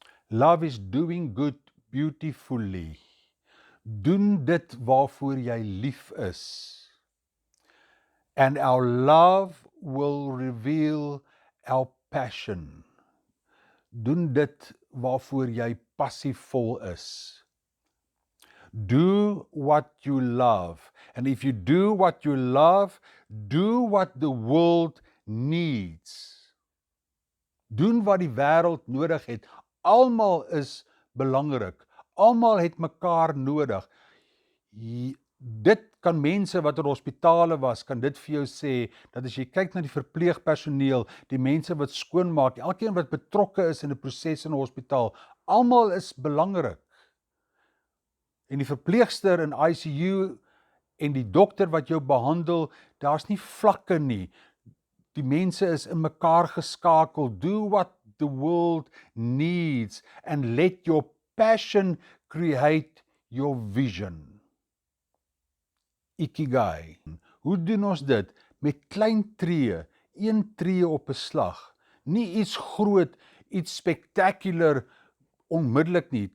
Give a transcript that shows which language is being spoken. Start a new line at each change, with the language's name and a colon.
English: Love is doing good beautifully.
Afrikaans: Doen dit waarvoor jy lief is.
English: And our love will reveal our passion.
Afrikaans: doen dit waarvoor jy passievol is.
English: Do what you love. And if you do what you love, do what the world needs.
Afrikaans: Doen wat die wêreld nodig het. Almal is belangrik. Almal het mekaar nodig. Dit kan mense wat in hospitale was, kan dit vir jou sê, dat as jy kyk na die verpleegpersoneel, die mense wat skoonmaak, elkeen wat betrokke is in 'n proses in 'n hospitaal, almal is belangrik. En die verpleegster in ICU en die dokter wat jou behandel, daar's nie vlakke nie. Die mense is in mekaar geskakel.
English: Do what the world needs and let your passion create your vision.
Afrikaans: Ikigai. Hoe doen ons dit? Met klein tree, 1 tree op 'n slag. Nie iets groot, iets spectacular onmiddellik nie.